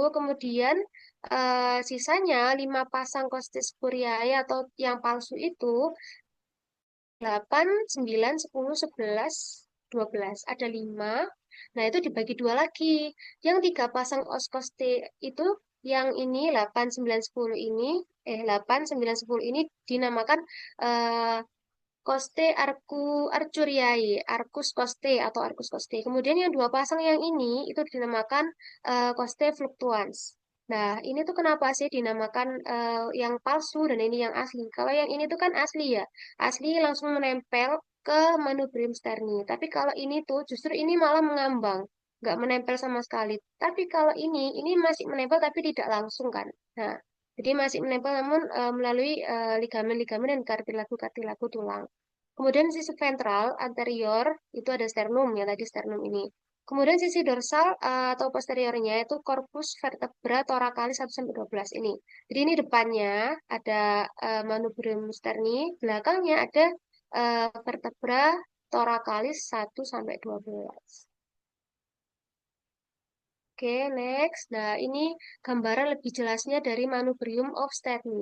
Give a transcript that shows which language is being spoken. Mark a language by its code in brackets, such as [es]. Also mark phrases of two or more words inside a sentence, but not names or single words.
[id] Kemudian sisanya 5 pasang [la] koste spuriae [id] atau yang palsu itu 8, 9, 10, 11, 12. Ada 5. Nah, itu dibagi dua lagi. Yang 3 pasang oskoste itu yang ini 8, 9, 10 ini 8, 9, 10 ini dinamakan eh, [la] Koste arcuriae, Arcus koste [id] atau [la] Arcus koste. [id] Kemudian yang dua pasang yang ini itu dinamakan [la] koste fluctuans. [id] Nah, ini tuh kenapa sih dinamakan yang palsu dan ini yang asli? Kalau yang ini tuh kan asli ya, asli langsung menempel ke [la] manubrium sterni. [id] Tapi kalau ini tuh justru ini malah mengambang, nggak menempel sama sekali. Tapi kalau ini masih menempel tapi tidak langsung kan. Nah, jadi masih menempel namun melalui ligamen-ligamen dan kartilago-kartilago tulang. Kemudian sisi ventral anterior itu ada sternum ya tadi sternum ini. Kemudian sisi dorsal atau posteriornya itu [la] corpus vertebra thoracalis [id] 1 sampai 12 ini. Jadi ini depannya ada [la] manubrium sterni, [id] belakangnya ada [la] vertebra thoracalis [id] 1 sampai 12. Oke, next. Nah, ini gambaran lebih jelasnya dari [la] manubrium of sterni.